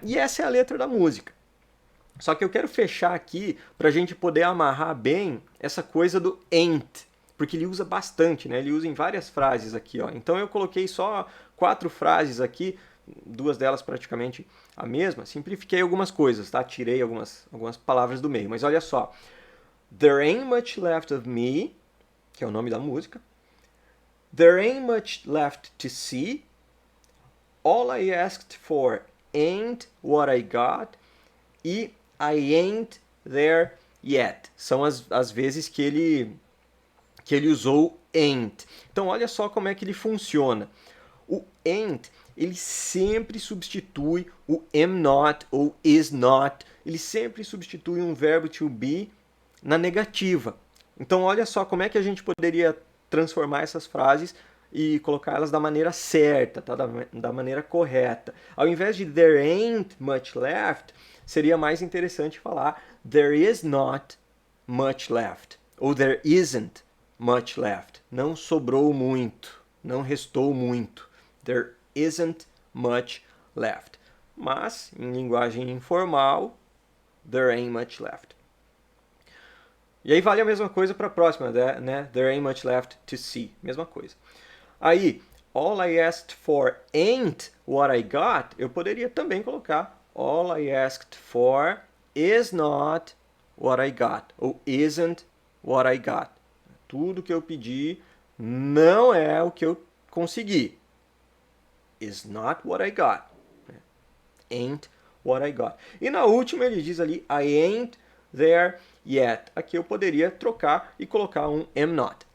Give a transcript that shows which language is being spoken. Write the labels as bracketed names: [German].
[Portuguese] E essa é a letra da música. Só que eu quero fechar aqui para a gente poder amarrar bem essa coisa do ain't, porque ele usa bastante, né? Ele usa em várias frases aqui, ó. Então eu coloquei só 4 frases aqui, 2 delas praticamente a mesma. Simplifiquei algumas coisas, tá? Tirei algumas palavras do meio, mas olha só. [English] There ain't much left of me, [Portuguese] que é o nome da música. [English] There ain't much left to see. All I asked for ain't what I got. E I ain't there yet. [Portuguese] São as vezes que ele usou ain't. Então olha só como é que ele funciona. O ain't, ele sempre substitui o am not ou is not. Ele sempre substitui um verbo to be na negativa. Então olha só como é que a gente poderia transformar essas frases e colocá-las da maneira certa, tá? da maneira correta. Ao invés de [English] there ain't much left, [Portuguese] seria mais interessante falar [English] there is not much left. [Portuguese] Ou [English] there isn't much left. [Portuguese] Não sobrou muito. Não restou muito. [English] There isn't much left. [Portuguese] Mas, em linguagem informal, [English] there ain't much left. [Portuguese] E aí vale a mesma coisa para a próxima, né? [English] There ain't much left to see. [Portuguese] Mesma coisa. [English] Aí, all I asked for ain't what I got, [Portuguese] eu poderia também colocar [English] all I asked for is not what I got. Ou isn't what I got. [Portuguese] Tudo que eu pedi não é o que eu consegui. [English] Is not what I got. Ain't what I got. [Portuguese] E na última ele diz ali, [English] I ain't there yet. [Portuguese] Aqui eu poderia trocar e colocar um am not.